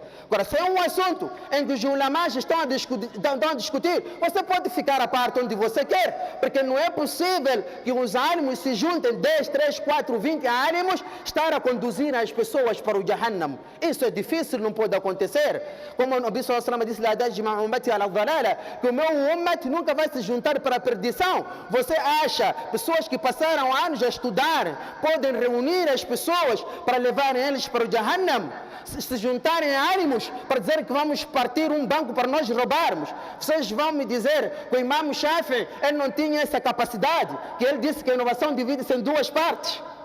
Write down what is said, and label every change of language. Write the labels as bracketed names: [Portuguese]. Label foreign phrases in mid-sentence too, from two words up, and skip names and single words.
[Portuguese] Agora, se é um assunto em que os ulamás estão a discutir, você pode ficar a parte onde você quer, porque não é possível que os ânimos se juntem, 10, 3, 4, 20 ânimos, estar a conduzir as pessoas para o Jahannam. Isso é difícil, não pode acontecer. Como o Nabi [Arabic] صلى الله عليه وسلم [Portuguese] disse, que o meu ummat nunca vai se juntar para a perdição. Você acha, pessoas que passaram anos a estudar, podem reunir as pessoas para levarem eles para o Jahannam? Se juntarem ânimos para dizer que vamos partir um banco para nós roubarmos, vocês vão me dizer que o Imam Shafi'i, ele não tinha essa capacidade, que ele disse que a inovação divide-se em duas partes.